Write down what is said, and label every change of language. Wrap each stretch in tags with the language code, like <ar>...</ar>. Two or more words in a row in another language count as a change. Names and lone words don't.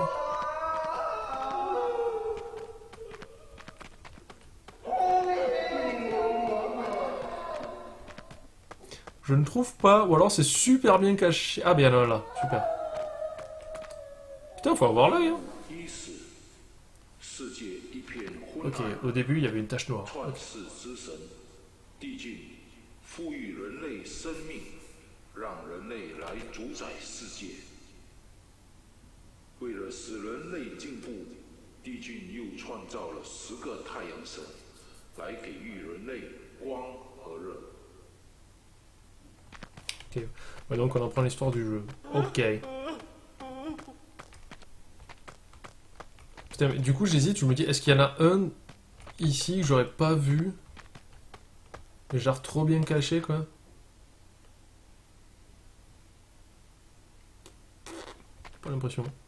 <fr>Je ne trouve pas, ou alors c'est super bien caché. Ah bien là, là, super. Putain, faut avoir l'œil hein. Ok, au début il y avait une tache noire.</fr> <zh>Okay. 为了使人类进步，帝俊又创造了10个太阳神，来给予人类光和热。</zh> <fr>Ok, ouais, donc on apprend l'histoire du jeu. Ok. Putain, mais du coup j'hésite, je me dis, est-ce qu'il y en a un ici que j'aurais pas vu? Mais genre trop bien caché quoi. Pas l'impression.</fr>